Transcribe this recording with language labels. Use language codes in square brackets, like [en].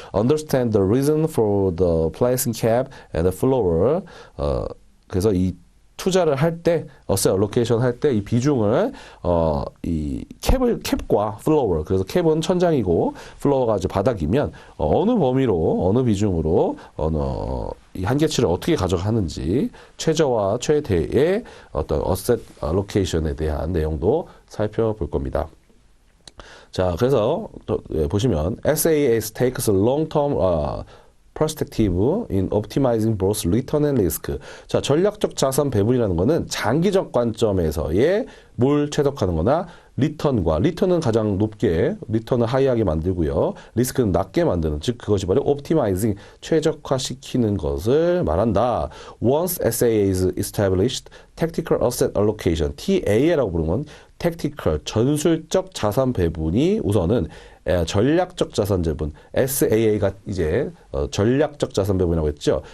[en] Understand the reason for the placing cap and the floor. [ko] 그래서 이 투자를 할 때, 어셋 알로케이션 할 때 이 비중을 이 캡과 플로어, 그래서 캡은 천장이고 플로어가 이제 바닥이면 어느 범위로, 어느 비중으로 이 한계치를 어떻게 가져가는지, 최저와 최대의 어떤 어셋 알로케이션에 대한 내용도 살펴볼 겁니다. 자, 그래서 또 보시면 [en] SAAS takes a long-term perspective in optimizing both return and risk. [ko] 자, 전략적 자산 배분이라는 거는 장기적 관점에서의 뭘 최적화하는 거나 리턴은 가장 높게, 리턴을 하이하게 만들고요. 리스크는 낮게 만드는, 즉 그것이 바로 optimizing, 최적화시키는 것을 말한다. [en] Once SAA is established, tactical asset allocation, [ko] TAA라고 부르는 건 tactical, 전술적 자산 배분이 우선은 전략적 자산 배분, SAA가 이제 전략적 자산 배분이라고 했죠.